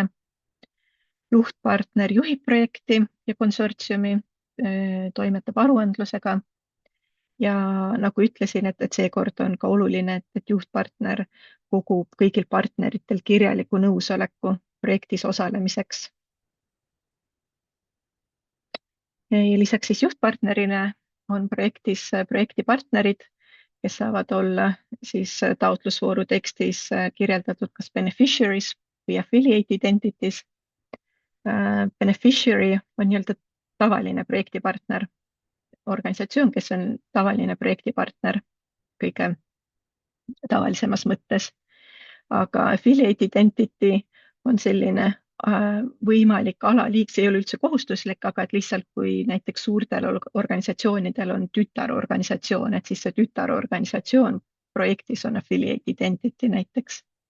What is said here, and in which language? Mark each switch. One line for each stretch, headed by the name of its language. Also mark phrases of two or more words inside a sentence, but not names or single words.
Estonian: Juhtpartner juhib projekti ja konsortsiumi, toimetab aruandlusega ja nagu ütlesin, et seekord on ka oluline, et juhtpartner kogub kõigil partneritel kirjaliku nõusoleku projektis osalemiseks. Ja lisaks siis juhtpartnerile on projektis projektipartnerid, kes saavad olla siis taotlusvooru tekstis kirjeldatud kas beneficiaries või
English: affiliated entities.
Estonian: Beneficiary on nii-öelda tavaline projektipartner, organisatsioon, kes on tavaline projektipartner kõige tavalisemas mõttes. Aga
English: affiliated entity
Estonian: on selline võimalik alaliik, see ei ole üldse kohustuslik, aga et lihtsalt kui näiteks suurtel organisatsioonidel on tütarorganisatsioon, et siis see tütarorganisatsioon projektis on
English: affiliated entity
Estonian: näiteks.